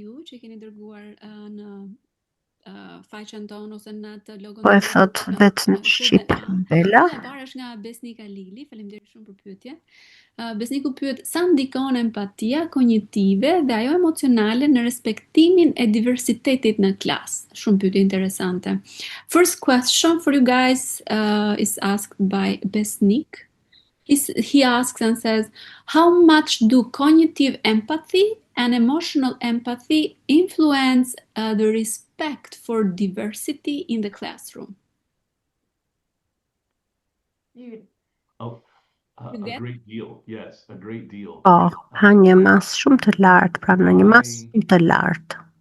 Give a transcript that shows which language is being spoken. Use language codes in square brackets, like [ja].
[sq] Që keni dërguar në faqen tonë ose në atë logon. Po e thot vetë në shqip Bela. E para është nga Besnika Lili, faleminderit shumë për pyetje. Besniku pyet sa ndikon empatia kognitive dhe ajo emocionale në respektimin e diversitetit në klasë. Shumë pyetje interesante. [en] First question for you guys is asked by Besnik. He asks and says, how much do cognitive empathy and emotional empathy influence the respect for diversity in the classroom? A great deal, yes, a great deal. [sq] Po, ha një mas shumë të lartë, pra në një mas shumë të lartë.